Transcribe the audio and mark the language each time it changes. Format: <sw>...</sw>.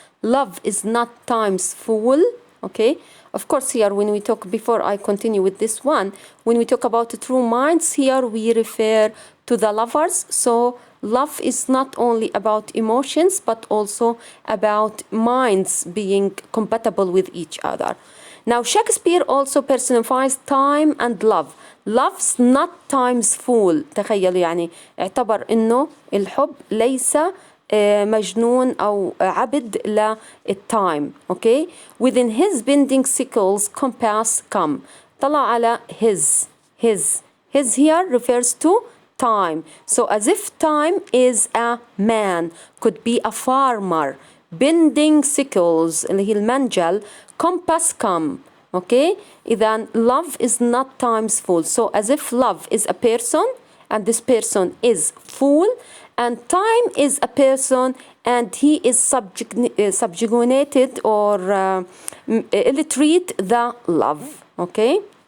<en>Love is not time's fool. Okay, of course here when we talk, before I continue with this one, when we talk about the true minds, here we refer to the lovers. So love is not only about emotions, but also about minds being compatible with each other. Now Shakespeare also personifies time and love. Love's not time's fool.</en> <ar>تخيلوا يعني اعتبر انه الحب ليس مجنون أو عبد للتايم.</ar> <en>Okay? Within his bending sickles compass come.</en> <ar>طلع على</ar> <en>his. His here refers to time. So as if time is a man, could be a farmer. Bending sickles</en> <ar>اللي هي المنجل.</ar> <en>Compass come. Okay? إذن love is not time's fool. So as if love is a person and this person is fool, and time is a person and he is subjugated or illiterate the love. Okay?</en>